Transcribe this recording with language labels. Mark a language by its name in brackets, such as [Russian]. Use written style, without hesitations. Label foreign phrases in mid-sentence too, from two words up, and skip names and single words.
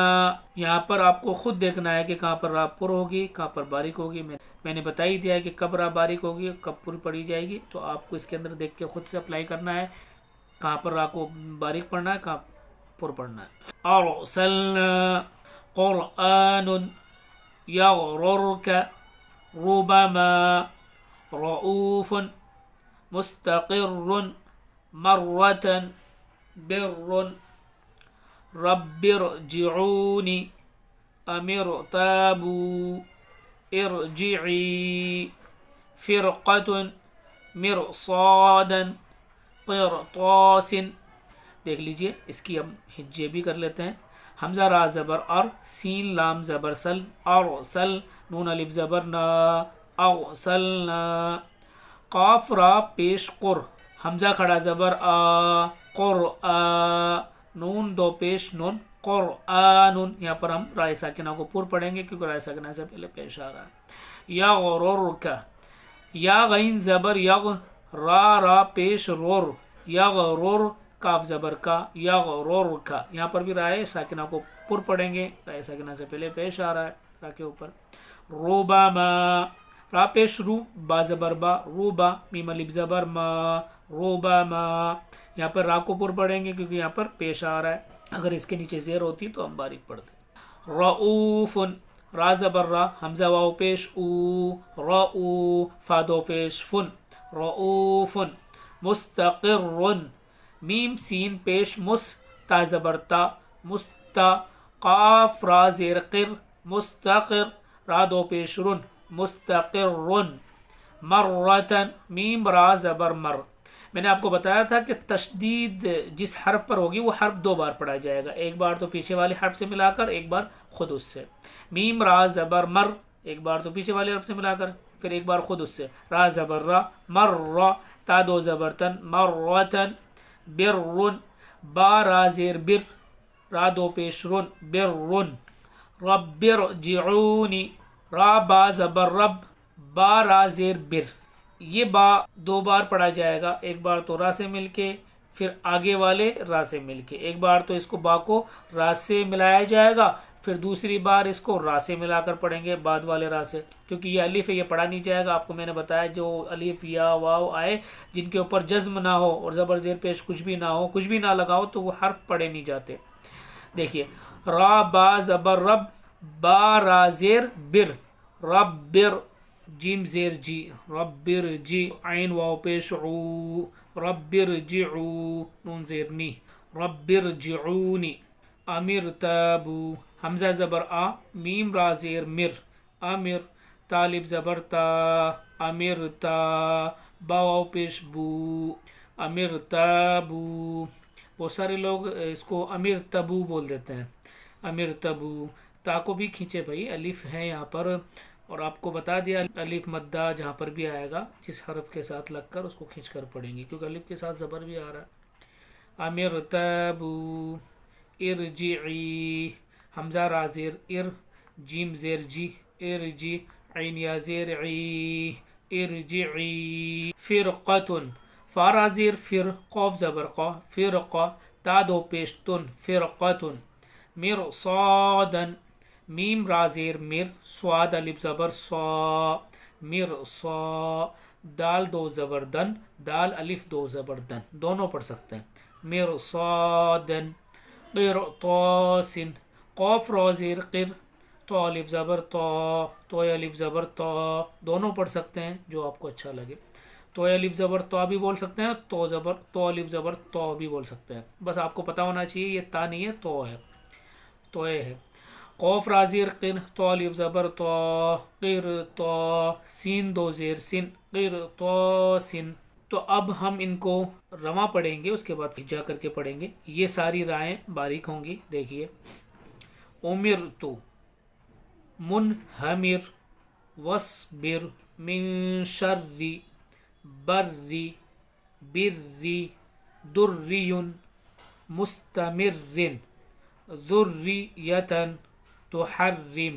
[Urdu] یہاں پر آپ کو خود دیکھنا ہے کہ کہاں پر را پر ہوگی، کہاں پر باریک ہوگی. میں نے بتا ہی دیا ہے کہ کب را باریک ہوگی، کب پر پڑھی جائے گی. تو آپ کو اس کے اندر دیکھ کے خود سے اپلائی کرنا ہے، کہاں پر را کو باریک پڑھنا ہے، کہاں پر پڑھنا ہے. [Arabic] ارسلنا قرآن یغررک ربما رؤوف مستقر مرة بر رب ارجعونی امر تابو ارجعی فرقة مرصادا قرطاس. [Urdu] دیکھ لیجئے اس کی ہم ہجے بھی کر لیتے ہیں. حمزہ را زبر ار، سین لام زبر سل، ارسل، نون الف زبر نا، اغسلنا. قاف را پیش قر، حمزہ کھڑا زبر آ، قرآ، نون دو پیش نون، قرآن. یہاں پر ہم رائے ساکنہ کو پر پڑھیں گے کیونکہ رائے ساکنہ سے پہلے پیش آ رہا ہے. یغررک. یا غین زبر یغ، را پیش رور، یغرر، کاف زبر کا، یغررک. یہاں پر بھی رائے ساکنہ کو پر پڑھیں گے، رائے ساکنہ سے پہلے پیش آ رہا ہے را کے اوپر. ربما. را پیش رو، با زبر با، روبا، میم الف زبر ما، ربما. یہاں پر را کو پر پڑھیں گے کیونکہ یہاں پر پیش آ رہا ہے. اگر اس کے نیچے زیر ہوتی تو ہم باریک پڑھتے. رؤوف. را زبر را، حمزہ واو پیش او، رؤو، فا دو پیش فن، رؤوف. مستقر. میم سین پیش مس، تا زبر تا، مستا، قاف را زیر قر، مستقر، را دو پیش رن، مستقر. مرتن. میم را زبر مر. میں نے آپ کو بتایا تھا کہ تشدید جس حرف پر ہوگی وہ حرف دو بار پڑھا جائے گا، ایک بار تو پیچھے والے حرف سے ملا کر، ایک بار خود اس سے. میم را زبر مر، ایک بار تو پیچھے والے حرف سے ملا کر، پھر ایک بار خود اس سے. را زبر را، مر را، تا دو زبر تن، مرتن. برن. با را زیر بر، را دو پیش رن، برن. [Arabic] رب ارجعونی. [Urdu] را با زبر رب، با را زیر بر. یہ با دو بار پڑھا جائے گا، ایک بار تو را سے مل کے، پھر آگے والے را سے مل کے. ایک بار تو اس کو با کو را سے ملایا جائے گا، پھر دوسری بار اس کو را سے ملا کر پڑھیں گے، بعد والے را سے، کیونکہ یہ الف ہے، یہ پڑھا نہیں جائے گا۔ آپ کو میں نے بتایا جو الف یا واو آئے جن کے اوپر جزم نہ ہو اور زبر زیر پیش کچھ بھی نہ ہو، کچھ بھی نہ لگاؤ، تو وہ حرف پڑھے نہیں جاتے۔ دیکھیے را با زبر رب، با را زیر بر، رب بر، جیم زیر جی، رب بر جی، عین واو پیش عو، رب بر جعو، نون زیر نی، رب بر جعونی، [Arabic] امر تابو، [Urdu] حمزہ زبر آ، میم را زیر مر، امر، طالب زبر تا، امر تا، با واو پیش بو، امر تابو۔ بہت سارے لوگ اس کو [Arabic] امر تبو [Urdu] بول دیتے ہیں، [Arabic] امر تبو۔ [Urdu] تا کو بھی کھینچے بھائی، الف ہے یہاں پر، اور آپ کو بتا دیا الف مدہ جہاں پر بھی آئے گا جس حرف کے ساتھ لگ کر اس کو کھینچ کر پڑھیں گے، کیونکہ الف کے ساتھ زبر بھی آ رہا ہے۔ [Arabic] امر تبو، ارجعی، [Urdu] حمزہ را زیر ار، جیم زیر جی، ارجی، عین یا زیر عی، ارجعی، فرقتن، فا را زیر فر، قوف زبر قا، فرقا، تا دو پیش تن، فرقتن، مرصادن، میم را زیر مر، سواد الف زبر صا، مرصا، دال دو زبر دن، دال الف دو زبر دن، دونوں پڑھ سکتے ہیں، مرصادن، قرطاسن، قوف را زیر قر، تو الف زبر تو، تو الف زبر تو، دونوں پڑھ سکتے ہیں جو آپ کو اچھا لگے۔ تو الف زبر تو بھی بول سکتے ہیں، تو زبر تو الف زبر تو بھی بول سکتے ہیں، بس آپ کو پتہ ہونا چاہیے یہ تا نہیں ہے، تو ہے، تو ہے۔ قوف را زیر قر، تو الف زبر تو، قر تو، سین دو زیر سن، قر تو سن۔ تو اب ہم ان کو رواں پڑھیں گے، اس کے بعد جا کر کے پڑھیں گے۔ یہ ساری رائیں باریک ہوں گی، دیکھیے۔ [Arabic] امرتو، منہمر، وصبر، من شر، بری، بری، دری، مستمر، ذریتن، تحرم۔